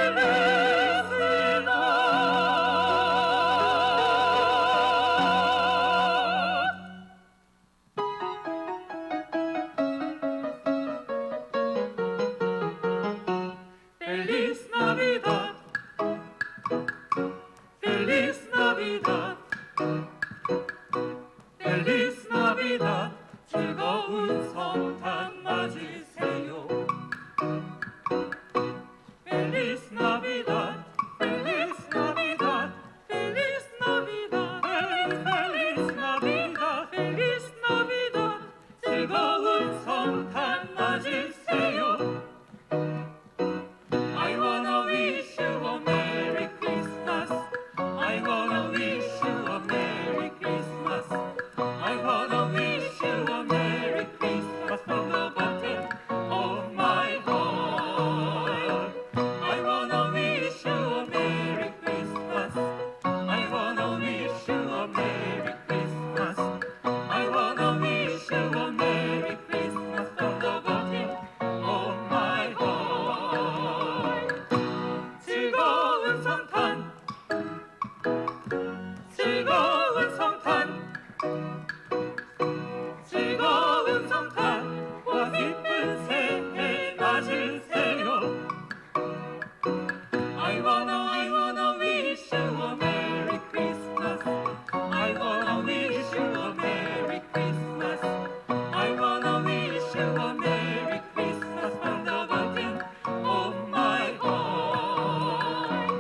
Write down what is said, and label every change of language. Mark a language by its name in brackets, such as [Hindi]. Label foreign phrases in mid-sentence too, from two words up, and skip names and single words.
[Spanish] Feliz Navidad, Feliz Navidad, Feliz Navidad, [Korean] 즐거운 성탄 맞으세요. [Spanish] Feliz Navidad, Feliz Navidad, Feliz Navidad, Feliz Navidad, Feliz Navidad, [Korean] 즐거운 성탄 맞으세요. [English] I wanna wish you a Merry Christmas. I wanna wish you a Merry Christmas. I wanna wish you a Merry Christmas from the bottom of my heart. I wanna wish you a Merry Christmas. I wanna wish you a Merry Christmas. I wanna wish you a Merry Christmas from the bottom of my heart. [Korean] 즐거운 성탄, 즐거운 성탄, 즐거운 성탄과 기쁜 새해 맞으세요. [English] I wanna wish you a Merry Christmas. I wanna wish you a Merry Christmas. I wanna wish you a Merry Christmas from the bottom of my heart.